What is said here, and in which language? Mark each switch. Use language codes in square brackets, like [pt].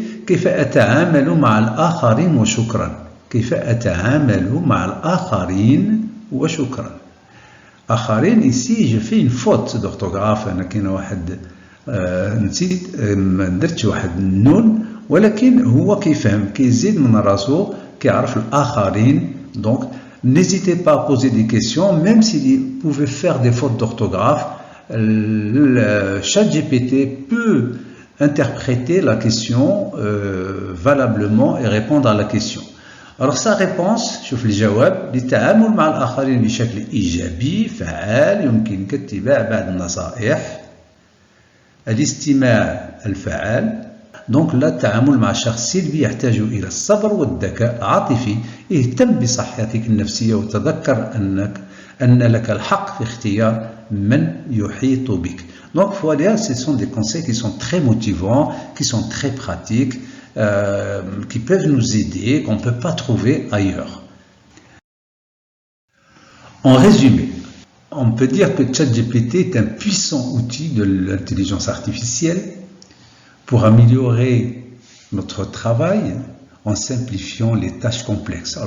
[ar] كيف أتعامل مع الآخرين وشكرا. كيف أتعامل مع الآخرين وشكرا. [fr] آخرين ici je fais une faute d'orthographe. [ar] أنا كاين واحد نسيت ما درتش واحد النون ولكن هو كيفهم كيزيد من راسو كيعرف الآخرين. [fr] Donc n'hésitez pas à poser des questions même si vous pouvez faire des fautes d'orthographe. Le ChatGPT peut interpréter la question valablement et répondre à la question. Alors sa réponse, [ar] شوف الجواب للتعامل مع الآخرين بشكل إيجابي فعال يمكنك اتباع بعض النصائح الاستماع الفعال. Donc لا التعامل مع شخص سلبي يحتاج إلى الصبر والذكاء العاطفي. اهتم بصحتك النفسية وتذكر أن لك الحق في اختيار من يحيط بك. [fr] Donc voilà, ce sont des conseils qui sont très motivants, qui sont très pratiques, qui peuvent nous aider, qu'on ne peut pas trouver ailleurs. En résumé, on peut dire que ChatGPT est un puissant outil de l'intelligence artificielle pour améliorer notre travail en simplifiant les tâches complexes.